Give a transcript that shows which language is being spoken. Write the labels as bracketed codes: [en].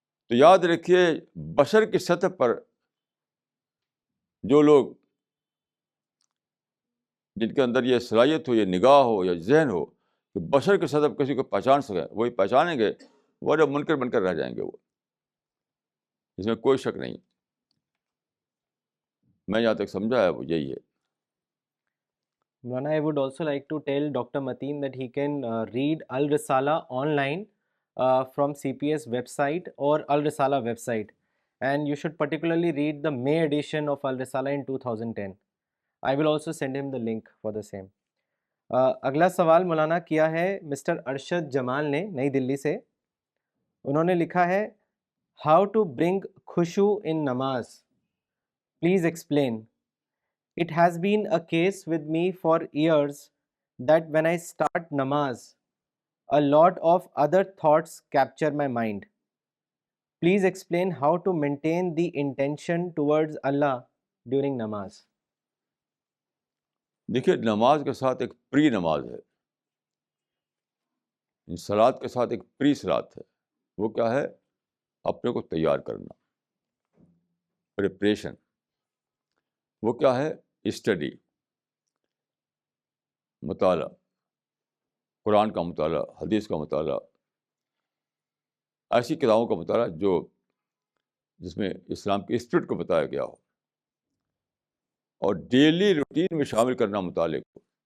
[ur] تو یاد رکھیے بشر کی سطح پر جو لوگ جن کے اندر یہ صلاحیت ہو، یہ نگاہ ہو یا ذہن ہو کہ بشر کی سطح پر کسی کو پہچان سکیں، وہی پہچانیں گے، ورنہ منکر بن کر رہ جائیں گے. وہ اس میں کوئی شک نہیں. میں جہاں تک سمجھا ہے وہ یہی ہے. [en] Maulana, I would also like to tell Dr. Mateen that he can read Al Risala online from CPS website or Al Risala website, and you should particularly read the May edition of Al Risala in 2010. I will also send him the link for the same. [ur] اگلا سوال مولانا کیا ہے mister Arshad جمال نے نئی دلی سے. انہوں نے لکھا ہے [en] How to bring خوشو in نماز، please explain. It has been a case with me for years that when I start namaz, a lot of other thoughts capture my mind. Please explain how to maintain the intention towards Allah during namaz. [ur] دیکھیے نماز کے ساتھ ایک پری نماز ہے، صلات کے ساتھ ایک پری صلات ہے. وہ کیا ہے؟ اپنے کو تیار کرنا، پریپریشن. وہ کیا ہے؟ اسٹڈی، مطالعہ، قرآن کا مطالعہ، حدیث کا مطالعہ، ایسی کتابوں کا مطالعہ جس میں اسلام کی اسپرٹ کو بتایا گیا ہو، اور ڈیلی روٹین میں شامل کرنا مطالعے کو.